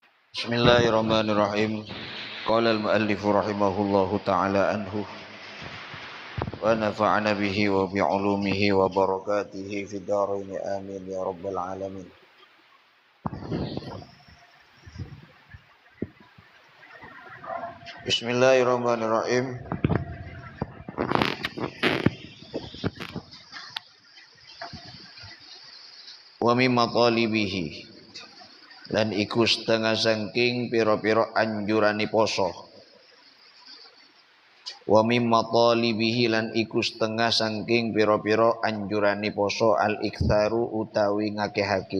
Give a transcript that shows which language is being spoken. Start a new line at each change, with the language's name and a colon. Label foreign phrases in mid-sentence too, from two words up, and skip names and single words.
Arabic: بسم الله الرحمن الرحيم. قال المؤلف رحمه الله تعالى عنه ونفعنا به وبعلومه وبركاته في الدارين آمين يا رب العالمين. بسم الله الرحمن الرحيم. ومما طالبه
Javanese: lan iku setengah saking pira-pira anjurane poso.
Arabic: ومما طالبه
Javanese: lan iku setengah saking pira-pira anjurane poso al-iktsaru utawi ngakehake.